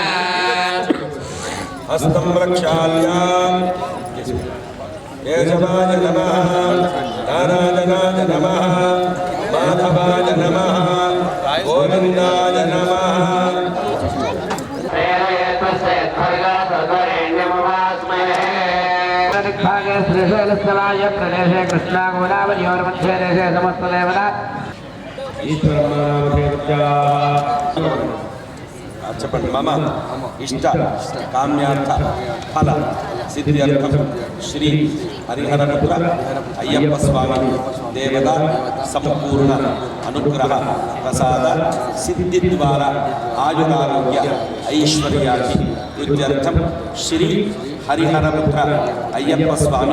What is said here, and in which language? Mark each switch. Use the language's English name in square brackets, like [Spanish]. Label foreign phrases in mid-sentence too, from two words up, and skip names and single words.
[Sanskrit] हस्तं प्रक्षाल्य केशवाय नमः नारायणाय नमः माधवाय नमः गोविन्दाय नमः श्रीशैलस्थलाय प्रदेशे कृष्णा गोदावरीयोर्मध्ये देशे समस्तदेवता చెప్పండి మమ ఇష్ట కామ్యార్థ ఫల సిద్ధ్యర్థం శ్రీ హరిహరపుర అయ్యప్ప స్వామి దేవత సంపూర్ణ అనుగ్రహ ప్రసాద సిద్ధి ద్వారా ఆయురారోగ్య ఐశ్వర్యాది యుద్ధర్థం శ్రీ హరిహరపుర అయ్యప్ప స్వామి